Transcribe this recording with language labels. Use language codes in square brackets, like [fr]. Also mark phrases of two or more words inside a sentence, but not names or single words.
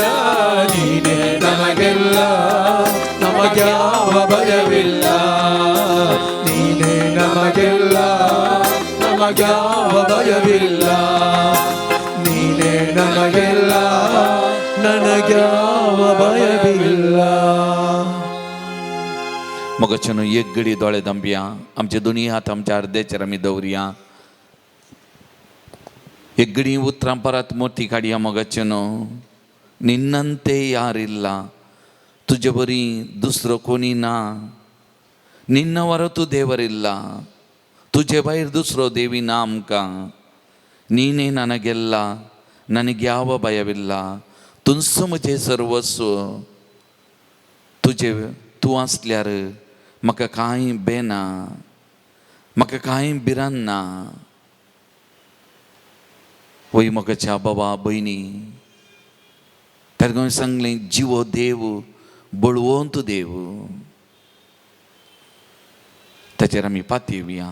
[kn] ನೀನೆ ನಮಗೆಲ್ಲ, ನಮಗ್ಯಾವ ಭಯವಿಲ್ಲ. ನೀನೆ ನಮಗೆಲ್ಲ, ನಮಗ್ಯಾವ ಭಯವಿಲ್ಲ. ನೀನೆ ನಮಗೆಲ್ಲ, ನನಗ್ಯಾವ भयविल्ला. [kok] मगचनो एक घडी दोळे दंबिया आमचे दोन्ही हात आमच्या अर्ध्याचेर आमी दवरया. एक घडी उतरां परत मोती काडया. मगचनो [kn] ನಿನ್ನಂತೆ ಯಾರಿಲ್ಲ, [kok] तुझे बरी दुसरो कोणी ना, [kn] ನಿನ್ನ ವರ ತು ದೇವರಿಲ್ಲ, [kok] तुझे भायर दुसरो देवी ना आमकां, [kn] ನೀನೇ ನನಗೆಲ್ಲ, ನನಗ್ಯಾವ ಭಯವಿಲ್ಲ, [kok] तुझ म्हजे सर्वस्व, तुझे तू असल्यार म्हाका कांय बेना, म्हाका कांय भिरांत ना. वय मोगाच्या बाबा भयणी, ताका सांगलें जिवो देव, बळवंत देव, ताचेर आमी पाती येवया.